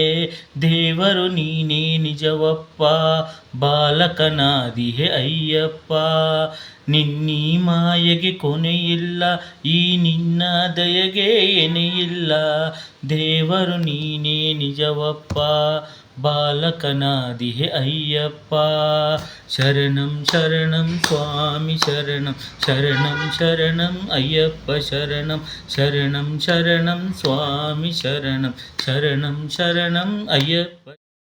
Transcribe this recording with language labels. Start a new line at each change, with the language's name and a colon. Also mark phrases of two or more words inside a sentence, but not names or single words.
Kannada: ದೇವರು ನೀನೇ ನಿಜವಪ್ಪ, ಬಾಲಕನಾದಿಹೆ ಅಯ್ಯಪ್ಪ. ನಿನ್ನೀ ಮಾಯೆಗೆ ಕೊನೆಯಿಲ್ಲ, ಈ ನಿನ್ನ ದಯೆಗೆ ಎನೆಯಿಲ್ಲ. ದೇವರು ನೀನೇ ನಿಜವಪ್ಪ, ಬಾಲಕನಾದಿಹೆ ಅಯ್ಯಪ್ಪ.
Sanskrit: ಶರಣಂ ಶರಣಂ ಸ್ವಾಮಿ ಶರಣಂ, ಶರಣಂ ಶರಣಂ ಅಯ್ಯಪ್ಪ ಶರಣಂ. ಶರಣಂ ಶರಣಂ ಸ್ವಾಮಿ ಶರಣಂ, ಶರಣಂ ಶರಣಂ ಅಯ್ಯಪ್ಪ.